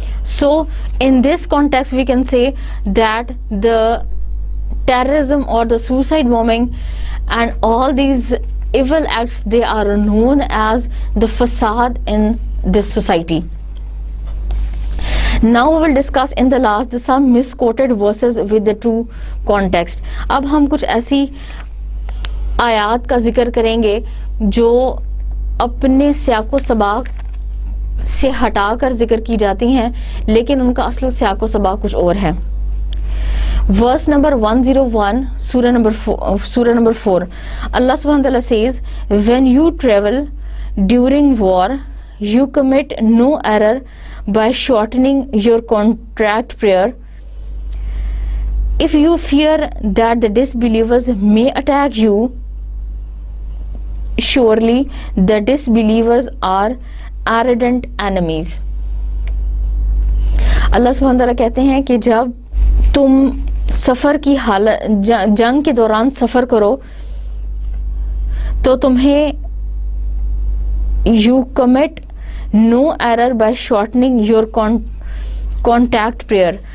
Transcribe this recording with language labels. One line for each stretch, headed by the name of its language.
English: So in this context we can say that the terrorism or the suicide bombing and all these evil acts, they are known as the fasad in this society. Now we will discuss in the last some misquoted verses with the true context.
Urdu: اب ہم کچھ ایسی آیات کا ذکر کریں گے جو اپنے سیاق و سباق سے ہٹا کر ذکر کی جاتی ہیں, لیکن ان کا اصل سیاق و سباق کچھ اور ہے.
English: Verse number 101, Surah number 4. Allah subhanahu wa ta'ala says, when you travel during war, you commit no error by shortening your contract prayer. If you fear that the disbelievers may attack you, surely the disbelievers are ardent enemies.
Urdu: اللہ سبحانہ تعالیٰ کہتے ہیں کہ جب تم سفر کی حالت جنگ کے دوران سفر کرو تو تمہیں
English: you commit no error by shortening your contact prayer.